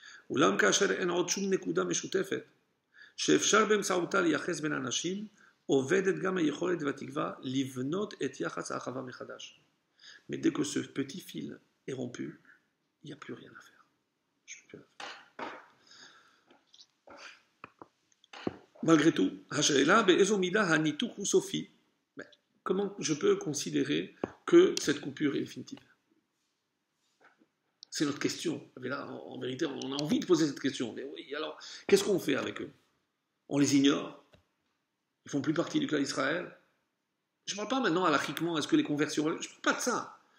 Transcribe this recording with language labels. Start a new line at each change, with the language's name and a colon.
Hebrew: אולם כאשר אין עוד שום נקודה משותפת, שאפשר באמצעותה לייחס בין אנשים, עובדת גם היכולת והתקווה לבנות את יחס האחווה מחדש.
French: Mais dès que ce petit fil est rompu, il n'y a plus rien à faire. Je peux plus rien faire. Malgré tout,
Hebrew: השאלה באיזו מידה הניתוק הוא סופי.
French: Comment je peux considérer que cette coupure est définitive? C'est notre question. Mais là, en vérité, on a envie de poser cette question. Mais oui, alors, qu'est-ce qu'on fait avec eux? On les ignore? Ils font plus partie du clan d'Israël? Je ne parle pas maintenant halachiquement, est-ce que les conversions... Je ne parle pas de ça.